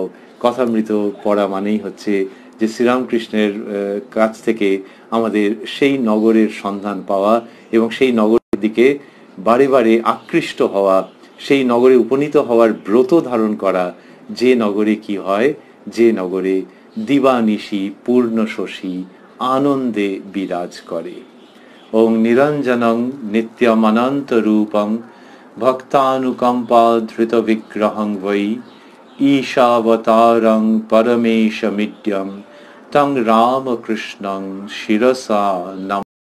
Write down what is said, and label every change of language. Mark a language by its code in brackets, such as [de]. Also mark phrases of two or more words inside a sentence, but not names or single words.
[bn] কথামৃত পড়া মানেই হচ্ছে যে শ্রীরামকৃষ্ণের কাছ থেকে আমাদের সেই নগরের সন্ধান পাওয়া এবং সেই নগরের দিকে বারে বারে আকৃষ্ট হওয়া, সেই নগরে উপনীত হওয়ার ব্রত ধারণ করা, যে নগরে কি হয়, যে নগরে দিবানিশি পূর্ণ শশী আনন্দে বিরাজ করে। [sa] ওং নিরঞ্জনং নিত্যমনন্ত রূপং ভক্তানুকম্পা ধৃত বিগ্রহং বৈ ঈশাবতারং পরমেশমিড্যম তং রামকৃষ্ণং শিরসা নম।